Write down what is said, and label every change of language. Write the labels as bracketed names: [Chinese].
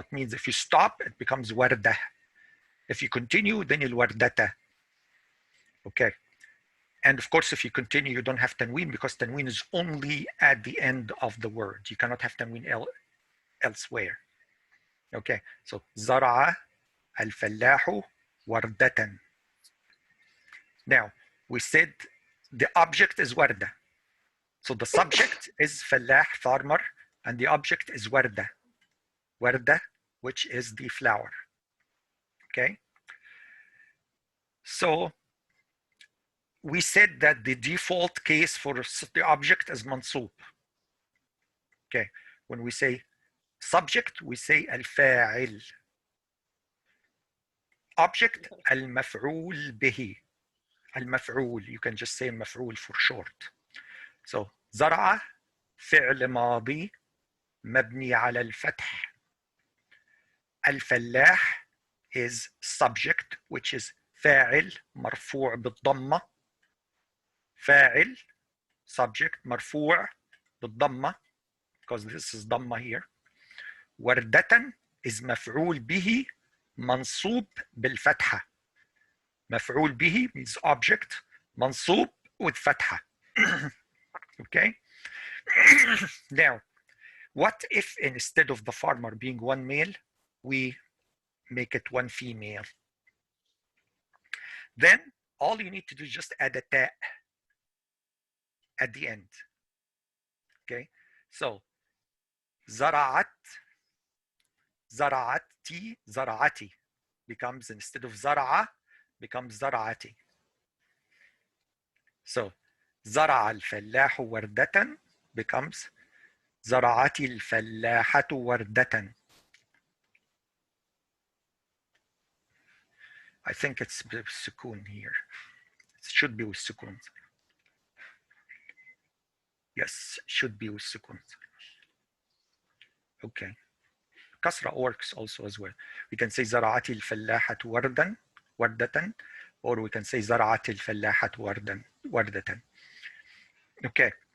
[English] It means if you stop, it becomes وردة. If you continue, then الوردة. Okay. And of course, if you continue, you don't have تنوين because تنوين is only at the end of the word. You cannot have تنوين elsewhere. Okay. [Arabic] So زرع الفلاح وردة. [English] Now, we said the object is وردة. So the subject is فلاح, farmer, and the object is وردة. وردة, which is the flower. Okay. So we said that the default case for the object is منصوب. Okay. When we say subject, we say الفاعل. [Arabic] Object المفعول به. المفعول. [English] You can just say مفعول for short. [Arabic] So زرع فعل ماضي مبني على الفتح. [English] الفلاح is subject, which is [Arabic] فاعل مرفوع بالضمة. [English] فاعل subject [Arabic] مرفوع بالضمة [English] because this is ضمة here. [Arabic] وردة is مفعول به منصوب بالفتحة. مفعول به [English] means object [Arabic] منصوب with فتحة. [English] Okay. Now, what if instead of the farmer being one male, we make it one female? Then all you need to do is just add a تاء at the end. Okay. So زرعت زرعتي زرعتي becomes, instead of زرعة becomes زرعتي. [Arabic] So زرع الفلاح وردة becomes زرعت الفلاحة وردة. [English] I think it's with سكون here. It should be with سكون. Yes, should be with سكون. Okay. كسرة works also as well. We can say [Arabic] زرعت الفلاحة وردة وردة, [English] or we can say [Arabic] زرعت الفلاحة وردة. [English] Okay.